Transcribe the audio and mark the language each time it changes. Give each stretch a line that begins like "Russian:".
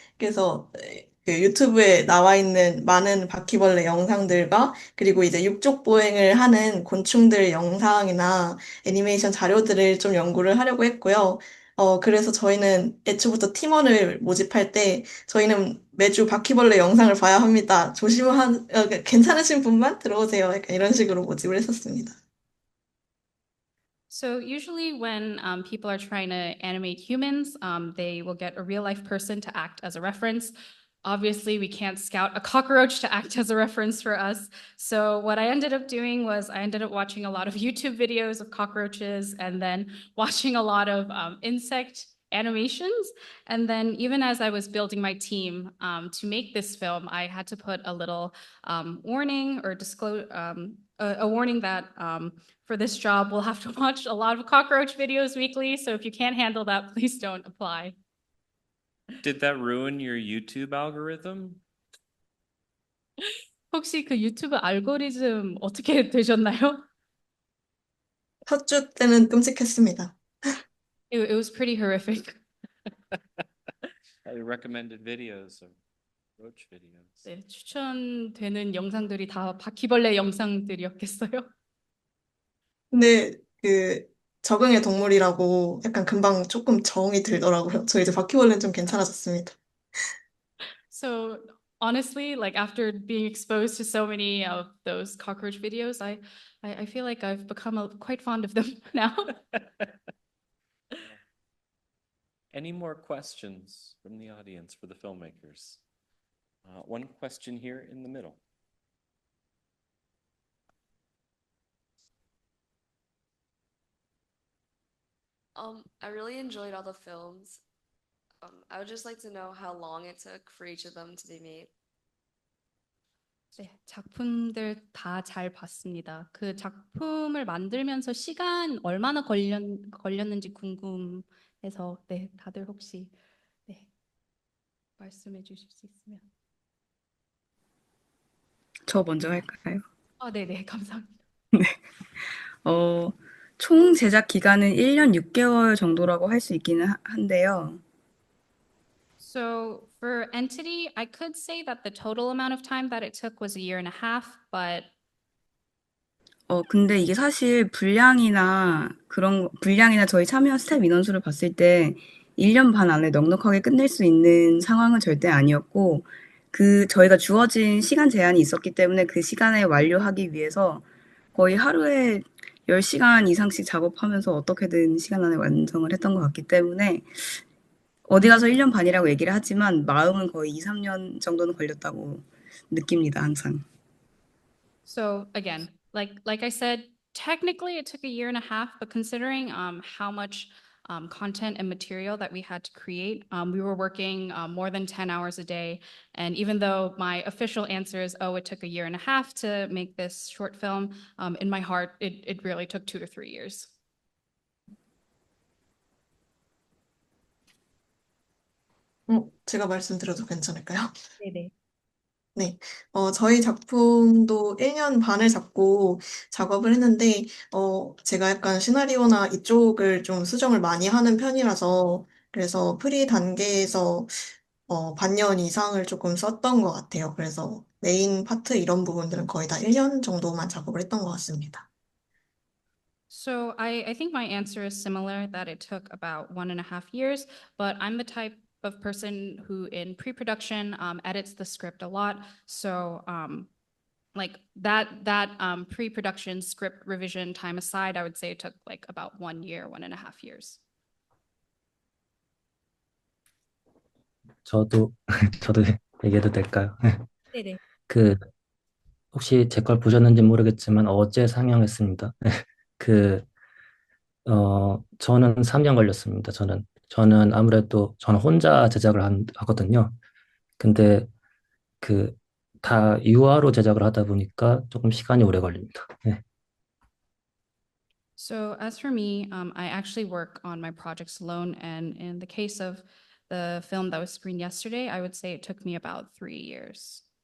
Korean: 그래서, 그 유튜브에 나와 있는 많은 바퀴벌레 영상들과, 그리고 이제 육족 보행을 하는 곤충들 영상이나 애니메이션 자료들을 좀 연구를 하려고 했고요. 그래서 저희는 애초부터 팀원을 모집할 때 저희는 매주 바퀴벌레 영상을 봐야 합니다. 괜찮으신 분만 들어오세요. 약간 이런 식으로 모집을 했었습니다.
English: So usually when people are trying to animate humans, they will get a real life person to act as a reference. Obviously, we can't scout a cockroach to act as a reference for us. So what I ended up doing was I ended up watching a lot of YouTube videos of cockroaches and then watching a lot of insect animations. And then even as I was building my team to make this film, I had to put a little warning or disclose a warning that for this job, we'll have to watch a lot of cockroach videos weekly. So if you can't handle that, please don't apply. Did that ruin your YouTube algorithm?
Korean: 혹시 그 유튜브 알고리즘 어떻게 되셨나요? 첫 주 때는 끔찍했습니다.
English: It was pretty horrific. I recommended videos of roach videos.
Korean: 네, 추천되는 영상들이 다 바퀴벌레 영상들이었겠어요? 근데 그 적응의 동물이라고 약간 금방 조금 정이 들더라고요. 저 이제 바퀴벌레는 좀 괜찮아졌습니다.
English: So honestly, like after being exposed to so many of those cockroach videos, I feel like I've become quite fond of them now. Any more questions from the audience for the filmmakers? One question here in the middle. I really enjoyed all the films. I would just like to know how long it took for each of them to be made.
Korean: 네, 작품들 다 잘 봤습니다. 그 작품을 만들면서 시간 얼마나 걸렸는지 궁금해서 네, 다들 혹시 네, 말씀해 주실 수 있으면. 저 먼저 할까요? 네네, 감사합니다. 총 제작 기간은 1년 6개월 정도라고 할 수 있기는 한데요.
English: So for Entity, I could say that the total amount of time that it took was a year and a half, but
Korean: 근데 이게 사실 분량이나 저희 참여한 스텝 인원수를 봤을 때 1년 반 안에 넉넉하게 끝낼 수 있는 상황은 절대 아니었고, 저희가 주어진 시간 제한이 있었기 때문에 그 시간에 완료하기 위해서 거의 하루에 10시간 이상씩 작업하면서 어떻게든 시간 안에 완성을 했던 것 같기 때문에 어디 가서 1년 반이라고 얘기를 하지만 마음은 거의 2, 3년 정도는 걸렸다고 느낍니다, 항상.
English: So again, like I said, technically it took a year and a half, but considering how much content and material that we had to create, we were working more than 10 hours a day. And even though my official answer is, oh, it took a year and a half to make this short film, in my heart, it really took 2 to 3 years.
Korean: 제가 말씀드려도 괜찮을까요? 네네. 네, 저희 작품도 1년 반을 잡고 작업을 했는데, 제가 약간 시나리오나 이쪽을 좀 수정을 많이 하는 편이라서, 그래서 프리 단계에서 반년 이상을 조금 썼던 것 같아요. 그래서 메인 파트 이런 부분들은 거의 다 1년 정도만 작업을 했던 것 같습니다.
English: So I think my answer is similar, that it took about 1.5 years, but I'm the type of person who in pre-production edits the script a lot. So like that pre-production script revision time aside, I would say it took like about 1 year, 1.5 years.
Korean: 저도 얘기해도 될까요? 네네. 혹시 제 걸 보셨는지 모르겠지만 어제 상영했습니다. 저는 3년 걸렸습니다. 저는 아무래도 저는 혼자 제작을 하거든요. 근데 다 유아로 제작을 하다 보니까 조금 시간이 오래 걸립니다. 네.
English: So as for me, I actually work on my projects alone, and in the case of the film that was screened yesterday, I would say it took me about 3 years.